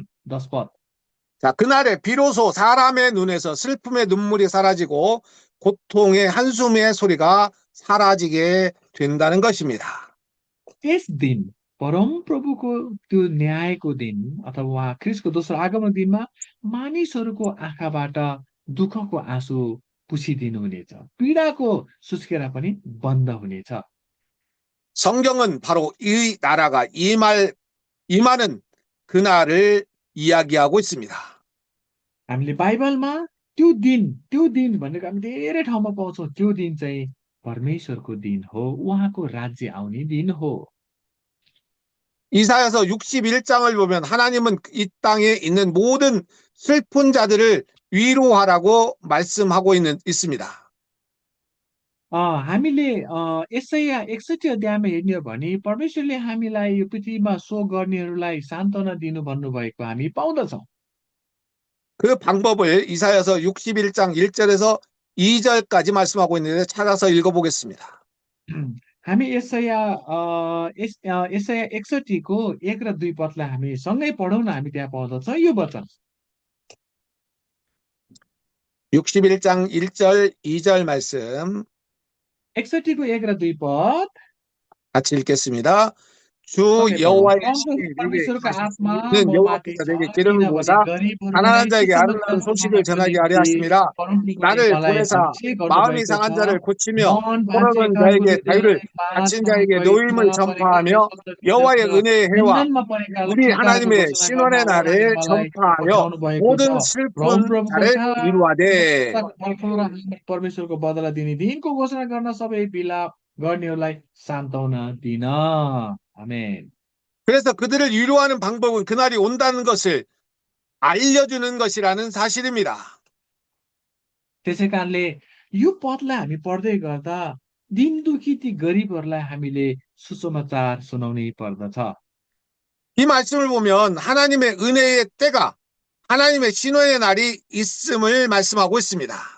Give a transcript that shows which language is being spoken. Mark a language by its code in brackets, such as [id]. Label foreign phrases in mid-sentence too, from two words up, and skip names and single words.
[ne] 10 पद। [ko] 자, 그날에 비로소 사람의 눈에서 슬픔의 눈물이 사라지고 고통의 한숨의 소리가 사라지게 된다는 것입니다. [ne] त्यस दिन परम प्रभुको त्यो न्यायको दिन अथवा उहाँ ख्रिस्टको दोस्रो आगमन दिनमा मानिसहरूको आँखाबाट दुःखको आँसु पुछिदिनु हुनेछ, पीडाको सुस्केरा पनि बन्द हुनेछ। [ko] 성경은 바로 이 나라가 임하는 그날을 이야기하고 있습니다. [ne] हामीले बाइबलमा त्यो दिन भनेको हामी धेरै ठाउँमा पाउँछौँ। त्यो दिन चाहिँ परमेश्वरको दिन हो, उहाँको राज्य आउने दिन हो। [ko] 이사야서 61장을 보면 하나님은 이 땅에 있는 모든 슬픈 자들을 위로하라고 말씀하고 있습니다. [ne] हामीले यसैया 61 अध्यायमा हेर्ने हो भने परमेश्वरले हामीलाई यो पृथ्वीमा शोक गर्नेहरूलाई सान्त्वना दिनु भन्नुभएको हामी पाउँदछौँ। [ko] 그 방법을 이사야서 61장 1절에서 2절까지 말씀하고 있는데 찾아서 읽어보겠습니다. [ne] हामी यसैया 61 को 1 र 2 पदलाई हामी सँगै पढौँ न। हामी त्यहाँ पाउँदछौँ यो वचन। [ko] 61장 1절 2절 말씀 [ne] 61 को 1 र 2 पद [ko] 같이 읽겠습니다. 주 [ne] सँगै पढौँ। [ko] 여호와의 [ne] परमप्रभु [ko] 신이 내게 [ne] परमेश्वरको आत्मा [ko] 하시는 [ne] म माथि [ko] 여호와께서 [ne] छ, [ko] 내게 기름을 [ne] किनभने [ko] 부으사 가난한 [ne] गरिबहरूलाई [ko] 자에게 [ne] सुसमाचार [ko] 아름다운 소식을 [ne] सुनाउनको [ko] 전하게 하려 [ne] निम्ति [ko] 하심이라 [ne] परमप्रभुले [ko] 나를 [ne] मलाई [ko] 보내사 [ne] अभिषेक [ko] 마음이 [ne] गर्नुभएको छ। [ko] 상한 자를 고치며 [ne] मन [ko] 포로는 [ne] भाँचिएका [ko] 자에게 자유를 [ne] हृदयलाई [ko] 갇힌 [ne] बादमा [ko] 자에게 노임을 [ne] कैदमा परेकाहरूलाई [ko] 전파하며 [ne] स्वतन्त्र [ko] 여호와의 [ne] दिनुहोस् र [ko] 은혜의 해와 [ne] बन्धनमा परेकाहरूलाई [ko] 우리 [ne] छुटकाराको [ko] 하나님의 [ne] घोषणा गर्न [ko] 신원의 [ne] उहाँले [ko] 날에 [ne] मलाई [ko] 전파하여 [ne] पठाउनु भएको छ। [ko] 모든 슬픈 [ne] परमप्रभुको [ko] 자를 [ne] सारा [ko] 위로하되 [ne] फलफल र परमेश्वरको बदला दिने दिनको घोषणा गर्न सबै विलाप गर्नेहरूलाई सान्त्वना दिन। आमेन। [ko] 그래서 그들을 위로하는 방법은 그날이 온다는 것을 알려주는 것이라는 사실입니다. [ne] त्यसै कारणले यो पदलाई हामी पढ्दै गर्दा दिन दुखी ती गरिबहरूलाई हामीले सुसमाचार सुनाउनै पर्दछ। [ko] 이 말씀을 보면 하나님의 은혜의 때가 하나님의 신원의 날이 있음을 말씀하고 있습니다.